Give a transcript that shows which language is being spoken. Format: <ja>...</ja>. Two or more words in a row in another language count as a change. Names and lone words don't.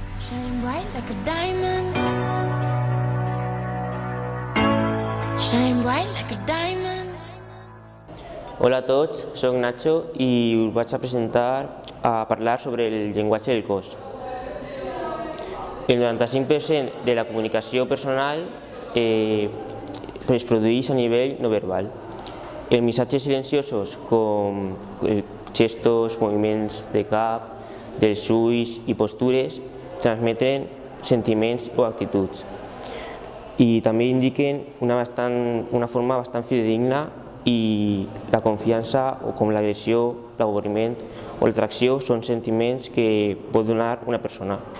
<en>Shine bright like a diamond. Shine bright like a diamond.</en> <ca>Hola a tots, soc Nacho i us vaig a presentar a parlar sobre el llenguatge del cos. El 95% de la comunicació personal es produeix a nivell no verbal. Els missatges silenciosos com gestos, moviments de cap, dels ulls i postures transmeten sentiments o actituds i també indiquen una forma bastant fidedigna i la confiança o com l'agressió, l'avorriment o l'atracció són sentiments que pot donar una persona.</ca>